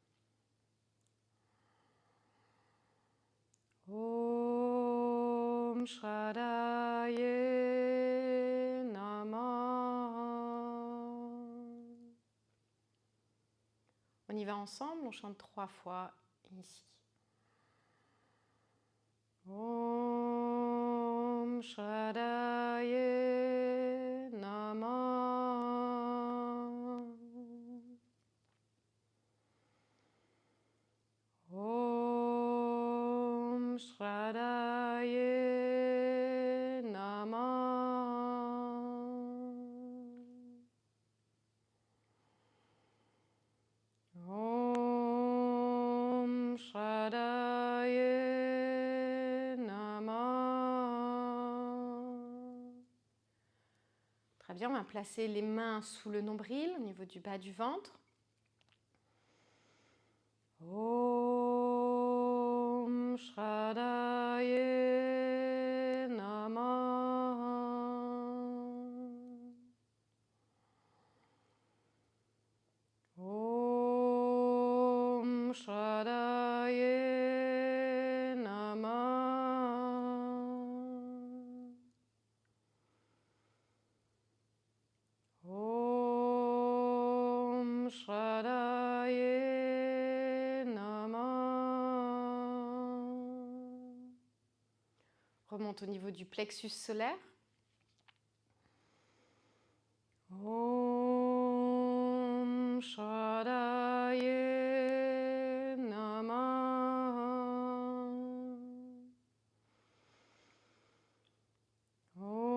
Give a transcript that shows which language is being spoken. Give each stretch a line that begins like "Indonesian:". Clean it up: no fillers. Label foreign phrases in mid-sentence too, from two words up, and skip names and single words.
Sanskrit: Om Shraddhaye Namaha.
French: On y va ensemble, on chante 3 fois ici.
Sanskrit: Om Shraddhaye Namaha. Om Shraddhaye Namaha. Om Shraddhaye Namaha.
French: Très bien, on va placer les mains sous le nombril, au niveau du bas du ventre.
Sanskrit: Om Shraddhaye Namaha. Om Shraddhaye Namaha. Om Shraddhaye Namaha.
French: Remonte au niveau du plexus solaire.
Sanskrit: Om Shraddhaye Namaha.